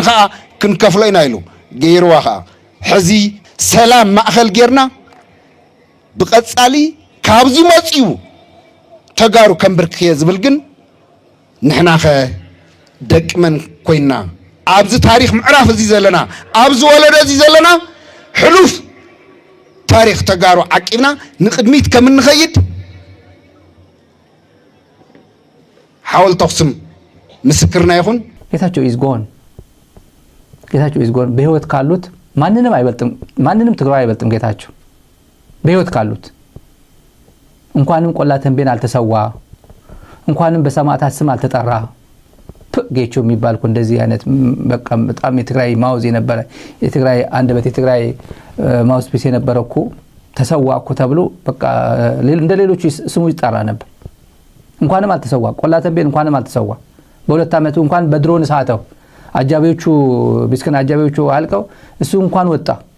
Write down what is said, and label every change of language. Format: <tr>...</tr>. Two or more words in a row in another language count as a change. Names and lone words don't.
<ti>ከዓ ክንከፍሎ ኢና ኢሉ ገይርዋ ከዓ ሕዚ ሰላም ማእኸል ጌርና ብቐፃሊ ካብዚ መፂኡ ተጋሩ ከንብርክየ ዝብል ግን ንሕና ኸ ደቂ መን ኮይና ኣብዚ ታሪክ ምዕራፍ እዚ ዘለና ኣብዚ ወለዶ እዚ ዘለና ሕሉፍ ታሪክ ተጋሩ ዓቂብና ንቅድሚት ከም እንኸይድ ሓወልቲ ኣክሱም ምስክርና ይኹን</ti> <am>ጌታቸው ኢዝጎን በህይወት ካሉት ማንንም አይበልጥም ማንንም ትግራይ አይበልጥም ጌታቸው በህይወት ካሉት እንኳንም ቆላ ተንቤን አልተሰዋ እንኳንም በሰማዕታት ስም አልተጠራ ጌቾ የሚባልኩ እንደዚህ አይነት በቃ በጣም የትግራይ ማውዝ የነበረ የትግራይ አንደበት የትግራይ</am> <en>mouth piece</en> <am>የነበረኩ ተሰዋኩ ተብሎ በቃ እንደ ሌሎች ስሙ ይጣራ ነበር እንኳንም አልተሰዋ ቆላ ተንቤን እንኳንም አልተሰዋ በሁለት አመቱ እንኳን በድሮን ሰዓተው አጃቢዎቹ ቢስከን አጃቢዎቹ አልቀው እሱ እንኳን ወጣ</am>